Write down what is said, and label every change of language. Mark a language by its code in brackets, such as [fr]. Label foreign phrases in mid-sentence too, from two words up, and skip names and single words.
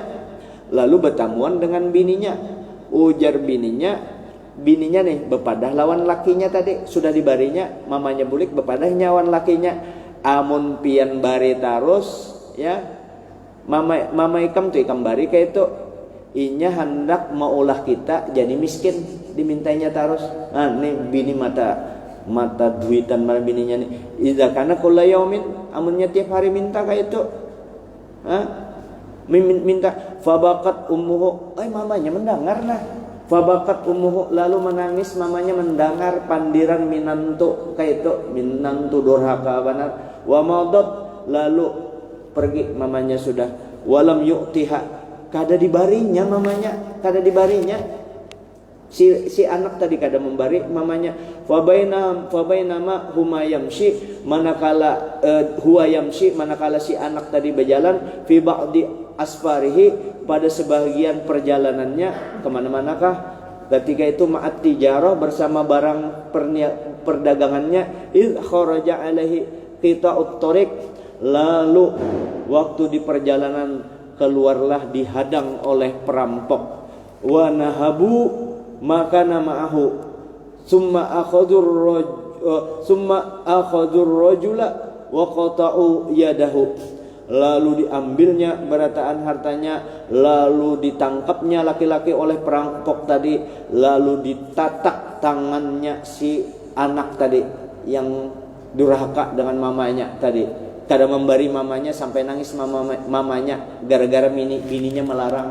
[bjn] Lalu bertamuan dengan bininya. Ujar bininya nih bepadah lawan lakinya tadi, sudah dibarinya mamanya bulik bepadah nyawan lakinya. Amun pian bari tarus ya, mama ikam tuh ikam bari kayak itu, inya hendak maulah kita jadi miskin, dimintainya tarus. Nah nih bini mata duitan mana bininya nih. [ar] إذا كان كل يوم, [bjn] amunnya tiap hari minta kayak itu. Minta, [ar] فبكت أمه, [bjn] mamanya mendengar nah. [ar] فبكت أمه, [bjn] lalu menangis mamanya mendengar pandiran minantu kayak itu, minantu durhaka benar. [ar] ومضت, [bjn] lalu pergi mamanya sudah. [ar] ولم يعطها, [bjn] kada dibarinya mamanya, kada dibarinya. Si anak tadi kada membari mamanya. [ar] فبينما هما يمشي، manakala هو يمشي, [bjn] manakala si anak tadi berjalan, [ar] في بعض أسفاره, [bjn] pada sebagian perjalanannya kemana-manakah, ketika itu [ar] مع التجارة, [bjn] bersama barang perdagangannya, [ar] إذ خرج عليه قطاع الطريق, [bjn] lalu waktu di perjalanan keluarlah dihadang oleh perampok. [ar] ونهبوا ما كان معه ثم أخذوا الرجل وقطعوا يده, [bjn] lalu diambilnya berataan hartanya, lalu ditangkapnya laki-laki oleh perampok tadi, lalu ditatak tangannya si anak tadi yang durhaka dengan mamanya tadi, kada memberi mamanya sampai nangis mamanya gara-gara bininya melarang.